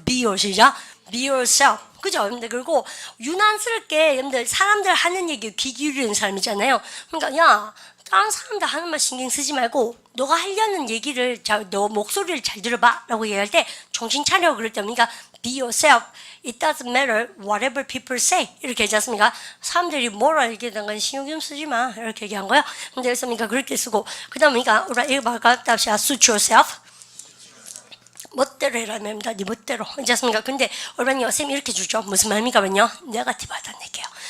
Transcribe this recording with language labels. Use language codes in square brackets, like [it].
[en] Be your [ko] 시작. [en] Be yourself. [ko] 그죠? 여러분들 그리고 유난스럽게 여러분들 사람들 하는 얘기 귀 기울이는 사람이잖아요. 그러니까 야 다른 사람들 하는 말 신경 쓰지 말고 너가 하려는 얘기를 너 목소리를 잘 들어봐 라고 얘기할 때 정신 차려 그럴 때 그러니까 [en] be yourself. It doesn't matter whatever people say. [ko] 이렇게 하지 않습니까? 사람들이 뭐라 얘기하는 건 신경 좀 쓰지 마. 이렇게 얘기한 거예요. 근데 그래서 그렇게 쓰고 그 다음에 그러니까 이거 말까 [en] suit yourself. [ko] 멋대로 해라 맵니다. 네 멋대로. 괜찮습니까? 근데 얼마나 쌤이 이렇게 주죠. 무슨 말입니까면요? 네거티브 하다는 얘기예요.